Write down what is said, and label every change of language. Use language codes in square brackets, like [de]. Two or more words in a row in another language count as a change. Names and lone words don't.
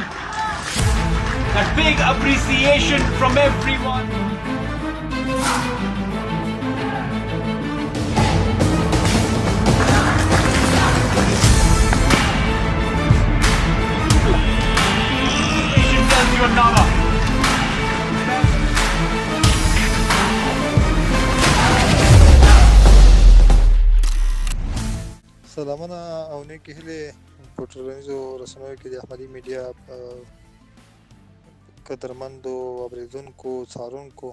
[en] That big appreciation from everyone. Appreciation tells you another. [ps] سلامونه او نیکې هیلې په ټولنیزو رسنیو کې د احمدي میډیا قدرمندو اوریدونکو څارونکو